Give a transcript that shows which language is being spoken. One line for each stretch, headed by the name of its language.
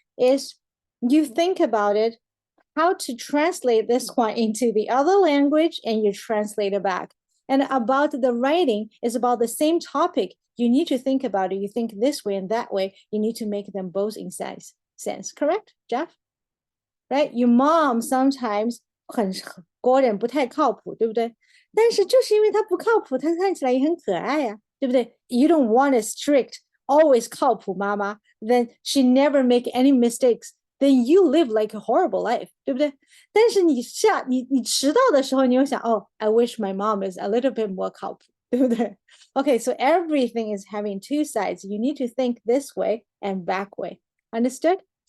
English: Is you think about it, how to translate this one into the other language and you translate it back. And about the writing is about the same topic. You need to think about it. You think this way and that way. You need to make them both in sense. Correct, Jeff? Right? Your mom sometimes
Chinese: 国人不太靠谱，对不对？但是就是因为她不靠谱，她看起来也很可爱呀，对不对？
English: You don't want a strict, always
Chinese: 靠谱妈妈,
English: then she never make any mistakes. Then you live like a horrible life,
Chinese: 对不对？但是你迟到的时候，你又想，哦
English: I wish my mom is a little bit more
Chinese: 靠谱，对不对？
English: Okay, so everything is having two sides. You need to think this way and back way. Understood?